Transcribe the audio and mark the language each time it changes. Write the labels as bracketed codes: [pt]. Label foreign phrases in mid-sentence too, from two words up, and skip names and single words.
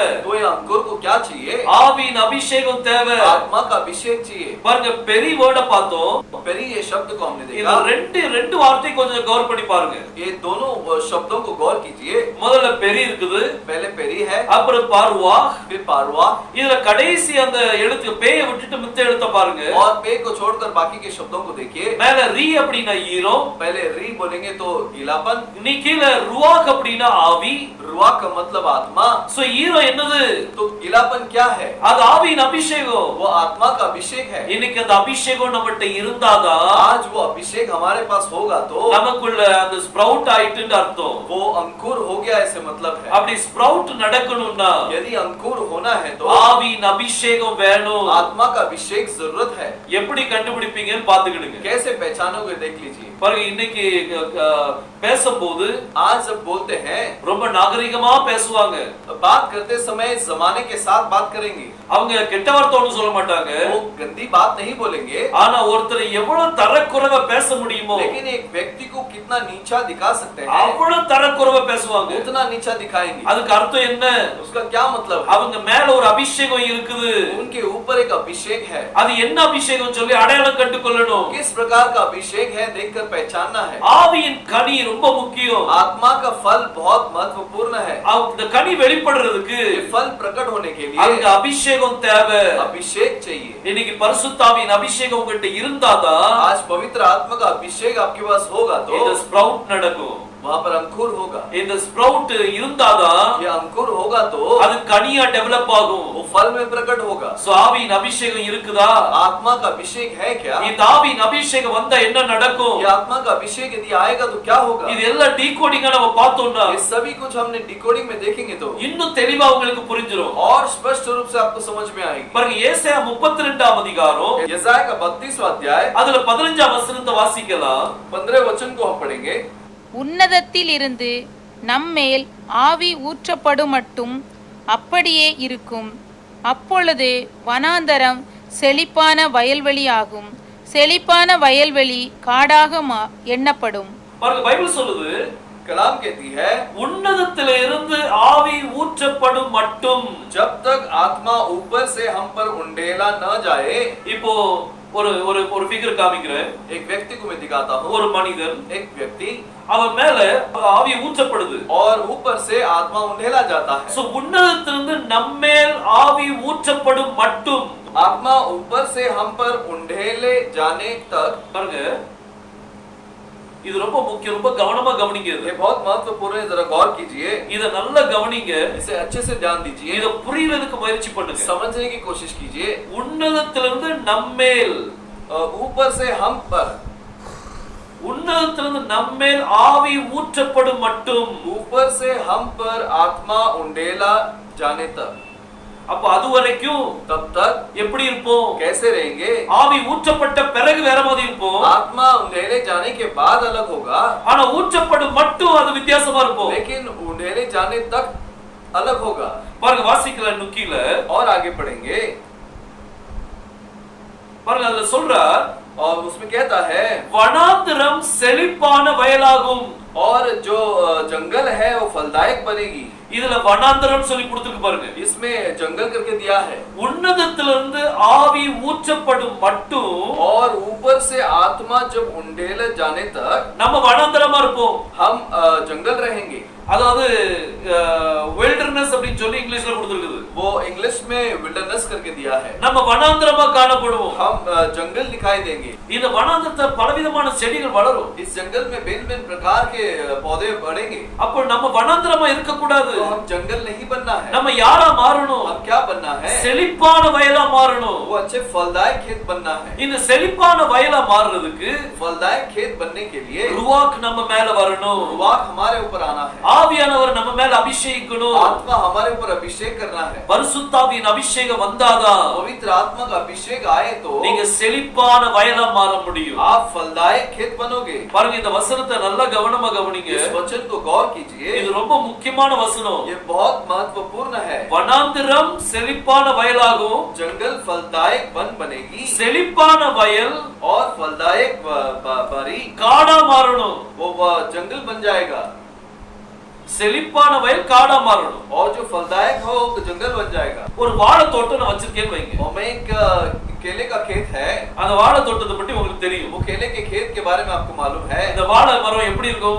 [hi] तो ये अंकुर को क्या चाहिए? [ta] ஆவியின் அபிஷேகம் தேவை. [hi] आत्मा का अभिषेक चाहिए। [ta] பாருங்க பெரிய வேர்ட பார்த்தோம். [hi] पहले ये शब्द को हमने [ta] இந்த [hi] देखा। [ta] ரெண்டு வார்த்தை கொஞ்சம் கவர் பண்ணி பாருங்க. [hi] ये दोनों शब्दों को गौर कीजिए। [ta] முதல்ல பெரிய இருக்குது, [hi] पहले पेरी है, [ta] அப்புறம் பாருவா, [hi] फिर पारुआ, [ta] இதுல கடைசி அந்த எழுத்து பேயை விட்டுட்டு மித்த எழுத்த பாருங்க. [hi] और पे को छोड़कर बाकी के शब्दों को देखिए। [ta] மேல ரீ அப்படினா ஈரோ, [hi] पहले री बोलेंगे तो गीलापन, [ta] நீ கீழ ருவாக் அப்படினா ஆவி. [hi] रुआ का मतलब आत्मा। [ta] சோ ஈரோ என்னது? [hi] तो गीलापन क्या है? [ta] அது ஆவியின் அபிஷேகம். [hi] वो आत्मा का अभिषेक है। [ta] இன்னைக்கு அந்த அபிஷேகம் நம்மகிட்ட இருந்தாதான் [hi] आज वो अभिषेक हमारे पास होगा तो [ta] நமக்குள்ள அந்த ஸ்ப்ரவுட் ஆயிட்டுன்னு அர்த்தம். [hi] वो अंकुर हो गया ऐसे मतलब है। [ta] அப்படி ஸ்ப்ரவுட் நடக்கணும்னா [hi] यदि अंकुर होना है तो [ta] ஆவியின் அபிஷேகம் வேணும். [hi] आत्मा का अभिषेक जरूरत है। [ta] எப்படி கண்டுபிடிப்பீங்கன்னு பாத்துக்கிடுங்க. [hi] कैसे पहचानोगे देख लीजिए। [ta] பாருங்க இன்னைக்கு பேசும்போது [hi] आज जब बोलते हैं [ta] ரொம்ப நாகரிகமா பேசுவாங்க. [hi] बात करते समय जमाने के साथ बात करेंगे। [ta] அவங்க கெட்ட வார்த்தை ஒண்ணும் சொல்ல மாட்டாங்க. [hi] वो गंदी बात नहीं बोलेंगे। [ta] ஆனா ஒருத்தர் எவ்வளவு தரக்குறைவா பேச முடியுமோ [hi] लेकिन एक व्यक्ति को कितना नीचा दिखा सकते हैं [ta] அவ்வளவு தரக்குறைவா பேசுவாங்க. [hi] उतना नीचा दिखाएंगे। [ta] அதுக்கு அர்த்தம் என்ன? [hi] उसका क्या मतलब है? [ta] அவங்க மேல ஒரு அபிஷேகம் இருக்குது. [hi] उनके ऊपर एक अभिषेक है। [ta] அது என்ன அபிஷேகம் சொல்லி அடையாளம் கண்டுகொள்ளணும். [hi] किस प्रकार का अभिषेक है देखकर पहचानना है। [ta] ஆவியின் கனி ரொம்ப முக்கியம். [hi] आत्मा का फल बहुत महत्वपूर्ण है। [ta] அந்த கனி வெளிப்படுறதுக்கு [hi] ये फल प्रकट होने के [ta] அதுக்கு [hi] लिए [ta] அபிஷேகம் தேவை. [hi] अभिषेक चाहिए। [ta] இன்னைக்கு பரிசுத்தாவின் அபிஷேகம் உங்ககிட்ட இருந்தாதான் [hi] आज पवित्र आत्मा का अभिषेक आपके पास होगा [ta] இந்த [hi] तो [ta] ஸ்ப்ரவுட் நடக்கும். [hi] वहां पर अंकुर होगा। [ta] இந்த ஸ்ப்ரவுட் இருந்தாதான் [hi] ये अंकुर होगा तो [ta] அது கனியா டெவலப் ஆகும். [hi] वो फल में प्रकट होगा। [ta] சோ ஆவியின் அபிஷேகம் இருக்குதா? [hi] आत्मा का अभिषेक है क्या? [ta] இந்த ஆவியின் அபிஷேகம் வந்தா என்ன நடக்கும்? [hi] ये आत्मा का अभिषेक यदि आएगा तो क्या होगा? [ta] இது எல்லாம் டீகோடிங்கா நம்ம பார்த்தோம்னா [hi] ये सभी कुछ हमने डिकोडिंग में देखेंगे तो [ta] இன்னும் தெளிவா உங்களுக்கு புரிஞ்சிரும். [hi] और स्पष्ट रूप से आपको समझ में आएगी। [ta] பாருங்க ஏசாயா 32ஆம் அதிகாரம் [hi] यशायाह का 32वां अध्याय [ta] அதுல 15ஆம் வசனத்தை வாசிக்கலாம். [hi] 15 वचन को हम पढ़ेंगे। [ta] உன்னதத்தில் இருந்து நம்மேல் ஆவி ஊற்றப்படும் மட்டும் அப்படியே இருக்கும். அப்பொழுது வனாந்தரம் செழிப்பான வயல்வெளி ஆகும். செழிப்பான வயல்வெளி காடாக எண்ணப்படும். பாருங்க பைபிள் சொல்லுது, [hi] कलाम कहती है [ta] உன்னதத்திலே இருந்து ஆவி ஊற்றப்படும் மட்டும். [hi] जब तक आत्मा ऊपर से हम पर उंडेला न जाए। [ta] இப்போ ஒரு ஒரு ஒரு ஃபிகர் காமிக்கிறேன். [hi] एक व्यक्ति को मैं दिखाता हूँ। [ta] ஒரு மனிதன், [hi] एक व्यक्ति [ta] அவன் மேல ஆவி ஊற்றப்படுது. [hi] और ऊपर से आत्मा उंडेला जाता है। [ta] சோ உன்னதத்திலிருந்து நம்மேல் ஆவி ஊற்றப்படும் மட்டும். [hi] आत्मा ऊपर से हम पर उंडेले जाने तक। [ta] பாருங்க இது ரொம்ப முக்கியம், ரொம்ப கவனமா கவனிங்க. [hi] ये बहुत महत्वपूर्ण है, जरा गौर कीजिए। [ta] இத நல்லா கவனிங்க. [hi] इसे अच्छे से ध्यान दीजिए। [ta] இத புரியறதுக்கு முயற்சி பண்ணுங்க. [hi] समझने की कोशिश कीजिए। [ta] உன்னதத்திலிருந்து நம்மேல், [hi] ऊपर से हम पर, [ta] உன்னதத்திலிருந்து நம்மேல் ஆவி ஊற்றப்படும் மட்டும். [hi] ऊपर से हम पर आत्मा उंडेला जाने तक। [ta] அப்ப அது வரைக்கும் [hi] तब तक [ta] எப்படி இருப்போம்? [hi] कैसे रहेंगे? [ta] ஆவி ஊற்றப்பட்ட பிறகு வேற மாதிரி இருப்போம். [hi] आत्मा उंडेले जाने के बाद अलग होगा, [ta] ஆனா ஊற்றப்படும் மட்டும் அது வித்தியாசமா இருக்கும். [hi] लेकिन उंडेले जाने तक अलग होगा। [ta] பாருங்க வாசிக்கலாம் நுக்கில. [hi] और आगे पढ़ेंगे। [ta] பாருங்க அதுல சொல்றார், [hi] और उसमें कहता है [ta] வனாந்தரம் செழிப்பான வயலாகும். [hi] और जो जंगल है वो फलदायक बनेगी। [ta] இதுல வனாந்தரம் சொல்லி கொடுத்துருக்கு பாருங்க. [hi] इसमें जंगल करके दिया है। [ta] உன்னதத்திலிருந்து ஆவி ஊற்றப்படும் மட்டும் [hi] और ऊपर से आत्मा जब उंडेले जाने तक [ta] நம்ம வனாந்தரமா இருப்போம். [hi] हम जंगल रहेंगे। [ta] அதாவது வில்டர்னஸ் அப்படினு சொல்லி இங்கிலீஷ்ல கொடுத்திருக்குது. [hi] वो इंग्लिश में विल्डरनेस करके दिया है। [ta] நம்ம வனாந்தரமா காணப்படுவோம். [hi] हम जंगल दिखाई देंगे। [ta] இந்த வனாந்தரத்துல பலவிதமான செடிகள் வளரும். [hi] इस जंगल में भिन्न-भिन्न प्रकार के पौधे बढ़ेंगे। [ta] அப்ப நம்ம வனாந்தரமா இருக்க கூடாது. [hi] तो हम जंगल नहीं बनना है। [ta] நம்ம யாரா மாறணும்? [hi] हम क्या बनना है? [ta] செழிப்பான வயலா மாறணும். [hi] वो अच्छे फलदायक खेत बनना है। [ta] இந்த செழிப்பான வயலா மாறுறதுக்கு [hi] फलदायक खेत बनने के लिए [ta] रुवाक நம்ம மேல வரணும். [hi] रुवाक हमारे ऊपर आना है। [ta] ஆவியானவர் நம்ம மேல அபிஷேகிக்கணும். [hi] आत्मा हमारे ऊपर अभिषेक करना है। [ta] பரிசுத்தாவியின் அபிஷேகம் வந்தாதான் [hi] पवित्र आत्मा का अभिषेक आए तो [ta] நீங்க செழிப்பான வயலா மாற முடியும். [hi] आप फलदायक खेत बनोगे। [ta] பாருங்க இந்த வசனத்தை நல்லா கவனமா கவனிங்க. [hi] इस वचन को गौर कीजिए। [ta] இது ரொம்ப முக்கியமான வசனம். [hi] ये बहुत महत्वपूर्ण है। [ta] வனாந்திரம் செழிப்பான வயலாகும். [hi] जंगल फलदायक वन बनेगी। [ta] செழிப்பான வயல் [hi] और फलदायक बारी [ta] காடா மாறணும். [hi] वो जंगल बन जाएगा। [ta] செழிப்பான வயல் காடா மாறணும். [hi] और जो फलदायक हो तो जंगल बन जाएगा। [ta] ஒரு வாழை தோட்டம் நான் வச்சிருக்கேன்னு வைங்க. [hi] और मैं एक केले का खेत है। [ta] அந்த வாழை தோட்டத்தை பத்தி உங்களுக்கு தெரியும். [hi] वो केले के खेत के बारे में आपको मालूम है। [ta] இந்த வாழை மரம் எப்படி இருக்கும்?